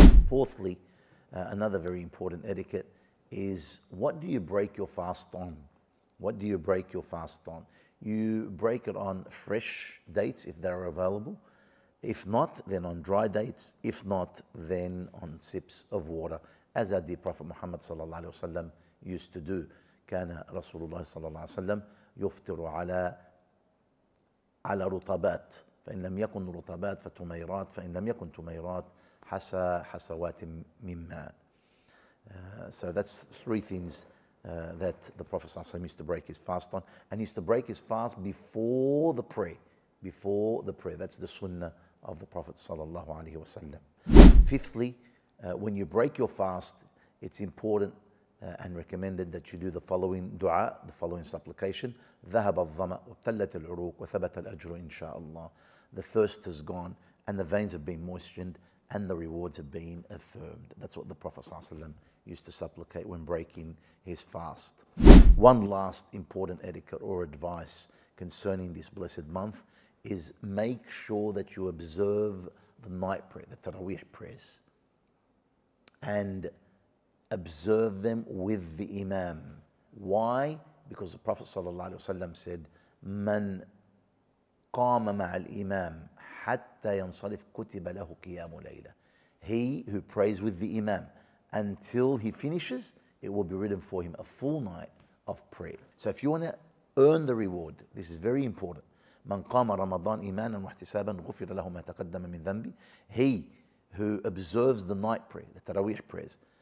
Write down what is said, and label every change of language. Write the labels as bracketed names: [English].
[English] Fourthly, another very important etiquette is, what do you break your fast on? What do you break your fast on? You break it on fresh dates if they're available. If not, then on dry dates. If not, then on sips of water, as our dear Prophet Muhammad sallallahu alaihi wasallam used to do. [Arabic] كان رسول الله صلى الله عليه وسلم يفطر على رطبات فإن لم يكن رطبات فتميرات فإن لم يكن تميرات حسوات من ماء. [English] So that's three things that the Prophet ﷺ used to break his fast on, and he used to break his fast before the prayer. Before the prayer. That's the sunnah of the Prophet ﷺ. Fifthly, when you break your fast, it's important and recommended that you do the following dua, the following supplication. [Arabic] ذهب الظمأ وابتلت العروق وثبت الأجر إن شاء الله. [English] The thirst has gone and the veins have been moistened and the rewards have been affirmed. That's what the Prophet ﷺ used to supplicate when breaking his fast. One last important etiquette or advice concerning this blessed month is, make sure that you observe the night prayer, the Taraweeh prayers, and observe them with the Imam. Why? Because the Prophet ﷺ said, [Arabic] "Man qama ma'al imam hatta yansarif kutiba lahu qiyamu layla." [English] He who prays with the Imam until he finishes, it will be written for him a full night of prayer. So if you want to earn the reward, this is very important. [Arabic] من قام رمضان إيمانا واحتسابا غفر له ما تقدم من ذنبه. [English] He who observes the night prayer, the Taraweeh prayers,